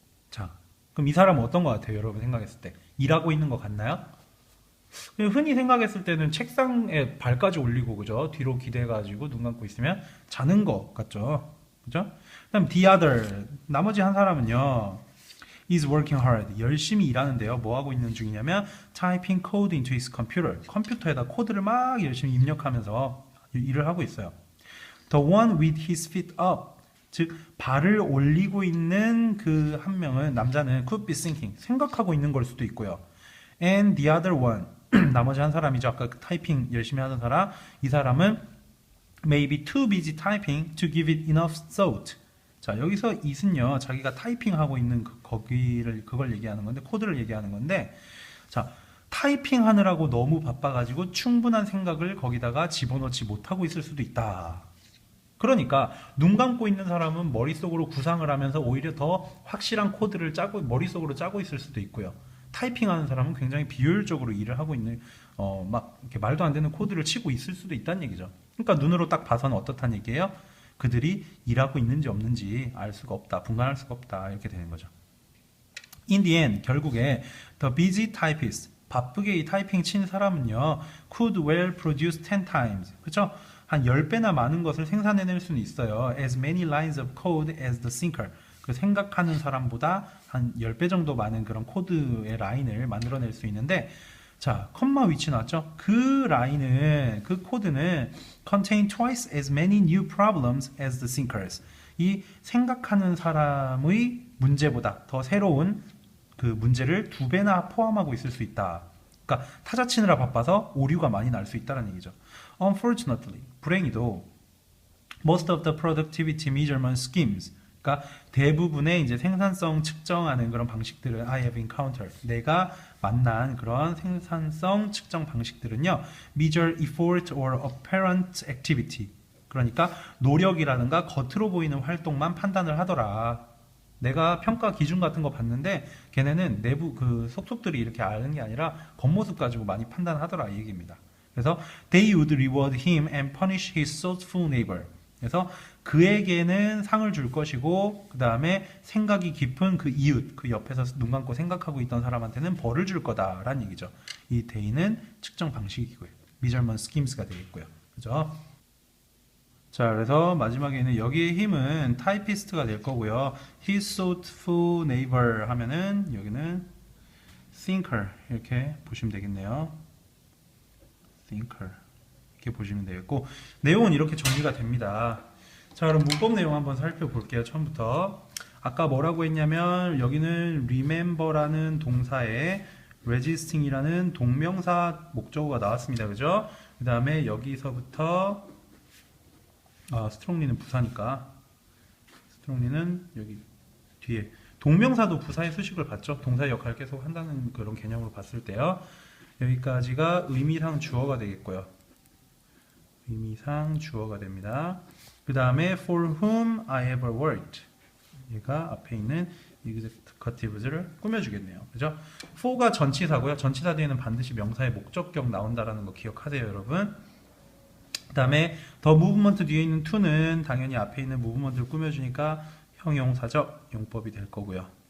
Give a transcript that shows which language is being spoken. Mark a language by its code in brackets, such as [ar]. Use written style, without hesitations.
[ko] 자, 그럼 이 사람은 어떤 것 같아요? 여러분 생각했을 때 일하고 있는 것 같나요? 흔히 생각했을 때는 책상에 발까지 올리고, 그죠? 뒤로 기대가지고 눈 감고 있으면 자는 것 같죠? 그죠? 그다음 the other, 나머지 한 사람은요, [en] is working hard, [ko] 열심히 일하는데요. 뭐 하고 있는 중이냐면 [en] typing code into his computer, [ko] 컴퓨터에다 코드를 막 열심히 입력하면서 일을 하고 있어요. [en] The one with his feet up, [ko] 즉 발을 올리고 있는 그 한 명은, 남자는 [en] could be thinking, [ko] 생각하고 있는 걸 수도 있고요. [en] And the other one, [ko] 나머지 한 사람이죠. 아까 그 타이핑 열심히 하던 사람, 이 사람은 [en] maybe too busy typing to give it enough thought. [ko] 자, 여기서 it은요, 자기가 타이핑하고 있는 그걸 얘기하는 건데, 코드를 얘기하는 건데, 자, 타이핑 하느라고 너무 바빠가지고 충분한 생각을 거기다가 집어넣지 못하고 있을 수도 있다. 그러니까 눈 감고 있는 사람은 머릿속으로 구상을 하면서 오히려 더 확실한 코드를 머릿속으로 짜고 있을 수도 있고요. 타이핑하는 사람은 굉장히 비효율적으로 일을 하고 있는, 막 이렇게 말도 안 되는 코드를 치고 있을 수도 있다는 얘기죠. 그러니까 눈으로 딱 봐서는 어떻다는 얘기예요? 그들이 일하고 있는지 없는지 알 수가 없다, 분간할 수가 없다, 이렇게 되는 거죠. [en] In the end, [ko] 결국에 [en] the busy typist, [ko] 바쁘게 이 타이핑 친 사람은요, [en] could well produce 10 times, 그렇죠? [ko] 한 10배나 많은 것을 생산해낼 수는 있어요. [en] As many lines of code as the thinker, [ko] 그 생각하는 사람보다 한 10배 정도 많은 그런 코드의 라인을 만들어낼 수 있는데, 자, 컴마 위치 나왔죠? 그 라인은, 그 코드는 [en] contain twice as many new problems as the thinkers, [ko] 이 생각하는 사람의 문제보다 더 새로운 그 문제를 2배나 포함하고 있을 수 있다. 그러니까 타자 치느라 바빠서 오류가 많이 날 수 있다는 얘기죠. Unfortunately, 불행히도 [en] most of the productivity measurement schemes, [ko] 그러니까 대부분의 이제 생산성 측정하는 그런 방식들을 [en] I have encountered, [ko] 내가 만난 그런 생산성 측정 방식들은요, [en] measure effort or apparent activity, [ko] 그러니까 노력이라든가 겉으로 보이는 활동만 판단을 하더라. 내가 평가 기준 같은 거 봤는데 걔네는 내부 그 속속들이 이렇게 아는 게 아니라 겉모습 가지고 많이 판단하더라, 이 얘기입니다. [en] 그래서 they would reward him and punish his thoughtful neighbor. [ko] 그래서 그에게는 상을 줄 것이고, 그 다음에 생각이 깊은 그 이웃, 그 옆에서 눈 감고 생각하고 있던 사람한테는 벌을 줄 거다라는 얘기죠. 이 they는 측정 방식이고요. measurement schemes가 되겠고요. 그죠? 자, 그래서 마지막에는 여기의 힘은 타이피스트가 될 거고요. His thoughtful neighbor 하면은 여기는 thinker 이렇게 보시면 되겠네요. thinker 이렇게 보시면 되겠고, 내용은 이렇게 정리가 됩니다. 자, 그럼 문법 내용 한번 살펴볼게요. 처음부터. 아까 뭐라고 했냐면 여기는 remember라는 동사에 resisting이라는 동명사 목적어가 나왔습니다. 그죠? 그 다음에 여기서부터 strongly는 부사니까 strongly는 여기 뒤에 동명사도 부사의 수식을 받죠. 동사의 역할을 계속 한다는 그런 개념으로 봤을 때요. 여기까지가 의미상 주어가 되겠고요. 의미상 주어가 됩니다. 그 다음에 [en] for whom I have worked, [ko] 얘가 앞에 있는 exact adjectives를 꾸며주겠네요. 그죠? for가 전치사고요. 전치사 뒤에는 반드시 명사의 목적격 나온다라는 거 기억하세요, 여러분. 그 다음에 the movement 뒤에 있는 to는 당연히 앞에 있는 movement를 꾸며주니까 형용사적 용법이 될 거고요.